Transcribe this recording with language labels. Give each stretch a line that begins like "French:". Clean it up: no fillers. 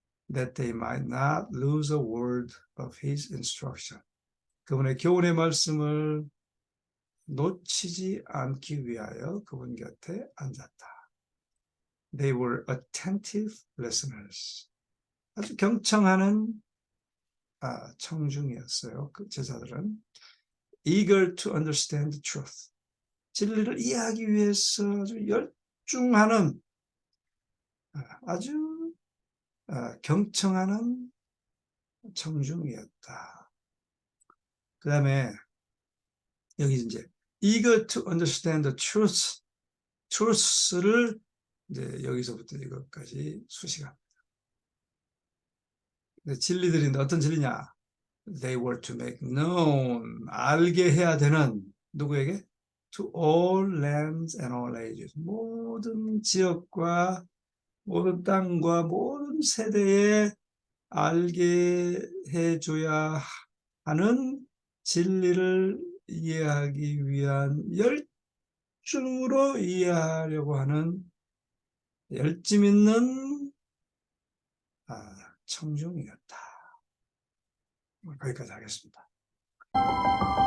English: that they might not lose a word of his instruction.
Korean: 그분의 교훈의 말씀을 놓치지 않기 위하여 그분 곁에 앉았다.
English: They were attentive listeners.
Korean: 아주 경청하는 청중이었어요. 그 제자들은
English: eager to understand the truth.
Korean: 진리를 이해하기 위해서 아주 열중하는 아주 경청하는 청중이었다. 그 다음에 여기 이제
English: eager to understand the truth,
Korean: truth를 이제 여기서부터 이것까지 수식합니다. 진리들인데 어떤 진리냐?
English: They were to make known,
Korean: 알게 해야 되는 누구에게?
English: To all lands and all ages.
Korean: 모든 지역과 모든 땅과 모든 세대에 알게 해줘야 하는 진리를 이해하기 위한 열중으로 이해하려고 하는 열심 있는 청중이었다. 거기까지 하겠습니다.